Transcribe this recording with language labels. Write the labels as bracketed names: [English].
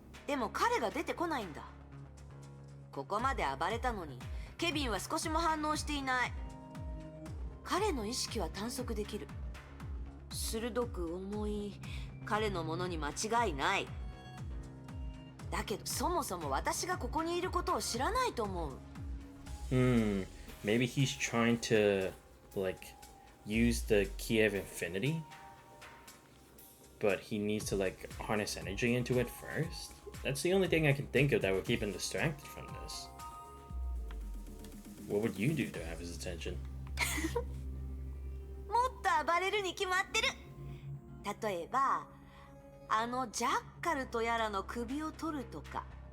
[Japanese] でも彼が出てこないんだ。ここまで暴れたのに、ケビンは少しも反応していない。彼の意識は探索できる。鋭く重い彼のものに間違いない。だけどそもそも私がここにいることを知らないと思う。 [English] Maybe he's trying to like use the key of infinity, but he needs to like harness energy into it first. That's the only thing I can think of that would keep him distracted from this. What would you do to have his attention? [Japanese] もっと暴れるに決まってる。例えばあのジャッカルとやらの首を取るとか。